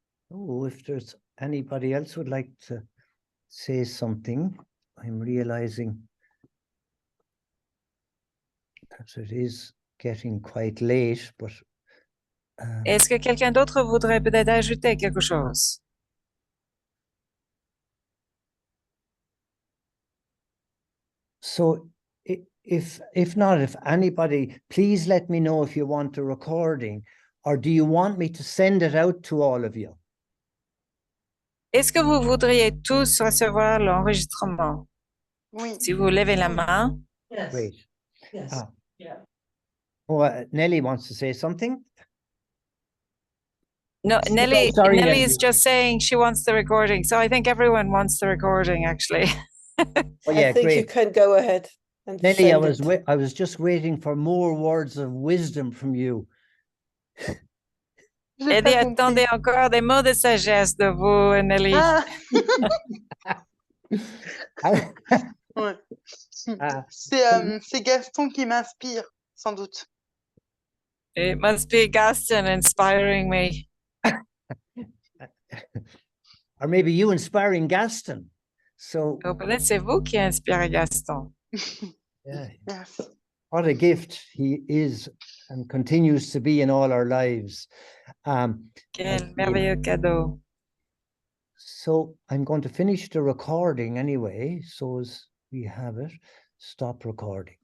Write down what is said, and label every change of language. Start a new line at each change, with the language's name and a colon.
English: Oh, if there's anybody else would like to say something, I'm realizing that it is getting quite late, but
French: Est-ce que quelqu'un d'autre voudrait peut-être ajouter quelque chose?
English: so if not, if anybody, please let me know if you want a recording, or do you want me to send it out to all of you?
French: Est-ce que vous voudriez tous recevoir l'enregistrement? Oui. Si vous levez la main.
English: Yes. Great. Yes. Ah. Yeah. Oh, Nelly wants to say something. No, Nelly, sorry, Nelly Nelly. is just saying she wants the recording. So I think everyone wants the recording, actually. Oh, yeah, I think you great. can go ahead and Nelly, send it. I was just waiting for more words of wisdom from you.
French: J'ai Eddie pas compris. attendait encore des mots de sagesse de vous, Nelly. Ah, Ah, ouais. Ah. C'est Gaston qui m'inspire, sans doute.
English: It must be Gaston inspiring me. or maybe you inspiring Gaston. So
French: Ou peut-être c'est vous qui inspirez Gaston.
English: yeah, Yes. what a gift he is and continues to be in all our lives.
French: Quel merveilleux cadeau.
English: So I'm going to finish the recording anyway, so as we have it. Stop recording.